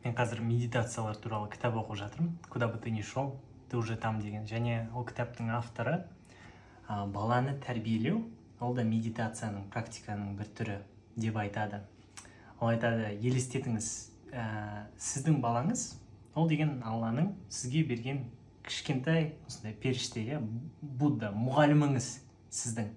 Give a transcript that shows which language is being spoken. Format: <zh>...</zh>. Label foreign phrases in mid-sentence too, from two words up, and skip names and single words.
<kk>мен қазір медитациялар туралы кітап оқып жатырмын.</kk> <ru>Куда бы ты ни шел, ты уже там деген.</ru> <kk>Және ол кітаптың авторы баланы тәрбиелеу, ол да медитацияның, практиканың бір түрі деп айтады. Ол айтады, елестетіңіз, сіздің балаңыз, ол деген Алланың сізге берген кішкентай осындай періште, Будда, мұғаліміңіз сіздің.</kk>